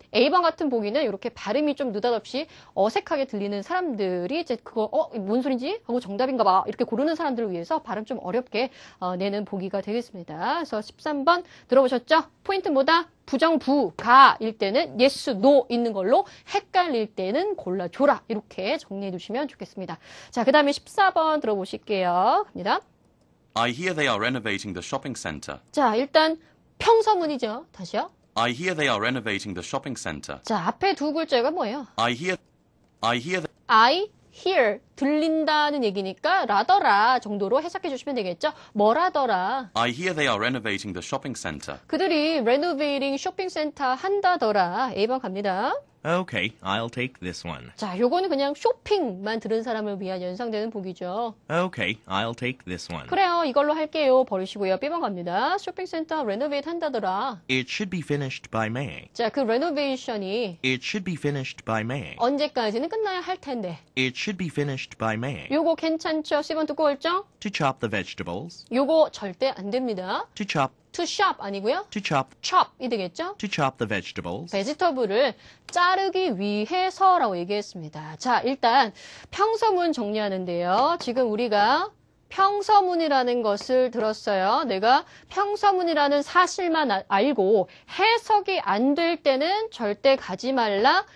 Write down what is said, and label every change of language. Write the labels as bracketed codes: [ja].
[ko] A번 같은 보기는 이렇게 발음이 좀 느닷없이 어색하게 들리는 사람들이 이제 그거 뭔 소린지 하고 정답인가 봐 이렇게 고르는 사람들을 위해서 발음 좀 어렵게 내는 보기가 되겠습니다. 그래서 13번 들어보셨죠? 포인트 뭐다? 부정부가일 때는 yes, no 있는 걸로 헷갈릴 때는 골라줘라 이렇게 정리해 두시면 좋겠습니다. 자, 그 다음에 14번 들어보실게요. 갑니다. [en] I hear they are renovating the shopping center. [ko] 자, 일단 평서문이죠. 다시요. [en] I hear they are renovating the shopping center. [ko] 자, 앞에 두 글자가 뭐예요? [en] I hear I hear [ko] 들린다는 얘기니까 라더라 정도로 해석해 주시면 되겠죠. 뭐라더라. [en] I hear they are renovating the shopping center. [ko] 그들이 renovating 쇼핑센터 한다더라. A번 갑니다. [en] Okay, I'll take this one. [ko] 자, 요거는 그냥 쇼핑만 들은 사람을 위한 연상되는 보기죠. [en] Okay, I'll take this one. [ko] 그래요. 이걸로 할게요. 버리시고요. B번 갑니다. 쇼핑센터 레노베이트 한다더라. [en] It should be finished by May. [ko] 자, 그 레노베이션이 [en] It should be finished by May. [ko] 언제까지는 끝나야 할 텐데. [en] It should be finished by May. [ko] 요거 괜찮죠? C번 듣고 올죠? [en] To chop the vegetables. [ko] 요거 절대 안 됩니다. [en] To chop. to shop [ko] 아니고요. [en] To chop. [ko] chop이 되겠죠? [en] To chop the vegetables. [ko] 베지터블을 자르기 위해서라고 얘기했습니다. 자, 일단 평서문 정리하는데요. 지금 우리가 평서문이라는 것을 들었어요. 내가 평서문이라는 사실만 알고 해석이 안 될 때는 절대 가지 말라.